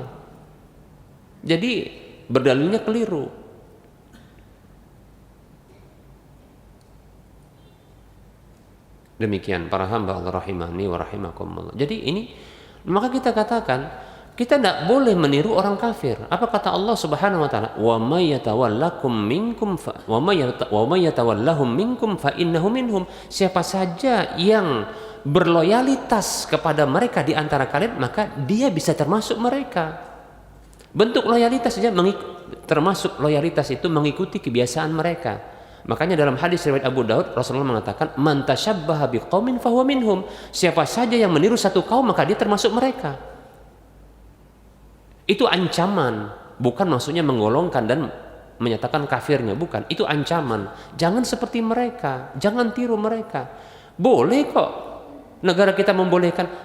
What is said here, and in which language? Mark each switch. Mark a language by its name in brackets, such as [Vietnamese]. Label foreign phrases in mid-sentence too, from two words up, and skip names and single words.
[Indonesian] Jadi berdalilnya keliru. Demikian para hamba Allah [Arabic] رحمني ورحمكم الله. [Indonesian] Jadi ini maka kita katakan kita tidak boleh meniru orang kafir. Apa kata Allah [Arabic] سبحانه وتعالى? ومن يتولكم منكم ومن يتولهم منكم فإنه منهم. [Indonesian] Siapa saja yang berloyalitas kepada mereka di antara kalian, maka dia bisa termasuk mereka. Bentuk loyalitas saja termasuk loyalitas itu mengikuti kebiasaan mereka. Makanya dalam hadis riwayat Abu Daud, Rasulullah mengatakan [Arabic] من تشبه بقوم فهو منهم. [Indonesian] Siapa saja yang meniru satu kaum maka dia termasuk mereka. Itu ancaman, bukan maksudnya menggolongkan dan menyatakan kafirnya, bukan. Itu ancaman. Jangan seperti mereka, jangan tiru mereka. Boleh kok negara kita membolehkan.